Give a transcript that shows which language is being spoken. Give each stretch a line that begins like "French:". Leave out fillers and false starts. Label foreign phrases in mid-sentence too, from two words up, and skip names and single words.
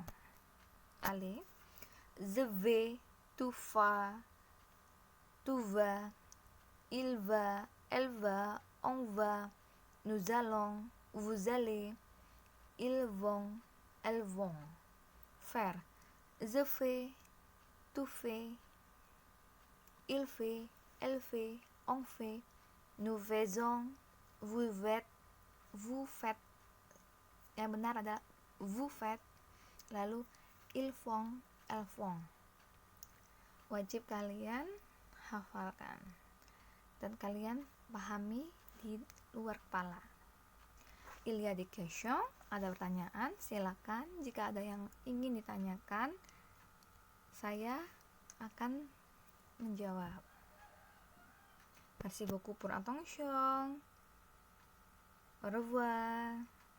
French: Allez, je vais, tu vas, tu vas, il va, elle va, on va, nous allons, vous allez, ils vont, elles vont. Faire, je fais, tu fais, il fait, elle fait, on fait, nous faisons, vous faites, vous faites.
Indonesian: Yang benar adalah
French: vous faites. Lalu ils font, elles font.
Indonesian: Wajib kalian hafalkan dan kalian pahami di luar kepala.
French: Il y a des questions,
Indonesian: ada pertanyaan, silakan. Jika ada yang ingin ditanyakan, saya akan menjawab.
French: Merci beaucoup pour attention. Au revoir.